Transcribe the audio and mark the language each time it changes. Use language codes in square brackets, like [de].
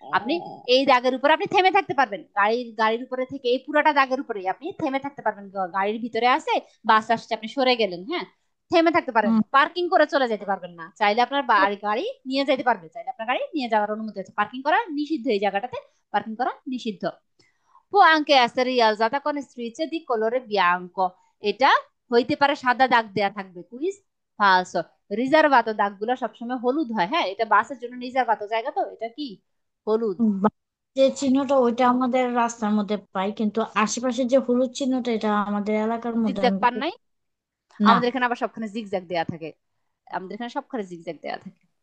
[bn] আপনি এই দাগের উপরে আপনি থেমে থাকতে পারবেন, গাড়ির উপরে থেকে এই পুরাটা দাগের উপরে আপনি থেমে থাকতে পারবেন। গাড়ির ভিতরে আছে, বাস আসছে, আপনি সরে গেলেন, হ্যাঁ, থেমে থাকতে পারেন। হুম। পার্কিং করে চলে যেতে পারবেন না। চাইলে আপনার বাড়ি গাড়ি নিয়ে যেতে পারবে, চাইলে আপনার গাড়ি নিয়ে যাওয়ার অনুমতি আছে। পার্কিং করা নিষিদ্ধ, এই জায়গাটাতে পার্কিং করা নিষিদ্ধ। [it] Può anche essere rialzata con strisce di colore bianco, [bn] এটা হইতে পারে সাদা দাগ দেয়া থাকবে। কুইজ ফালস। রিজার্ভাতো দাগগুলো সবসময় হলুদ হয়। হ্যাঁ, এটা বাসের জন্য রিজার্ভাতো জায়গা, তো এটা কি হলুদ। যে চিহ্নটা ওইটা আমাদের রাস্তার মধ্যে পাই, কিন্তু আশেপাশে যে হলুদ চিহ্নটা এটা আমাদের এলাকার মধ্যে জিগজ্যাগ আমি পান নাই? না। আমাদের এখানে আবার সবখানে জিগজ্যাগ দেয়া থাকে, আমাদের এখানে সবখানে জিগজ্যাগ দেয়া থাকে।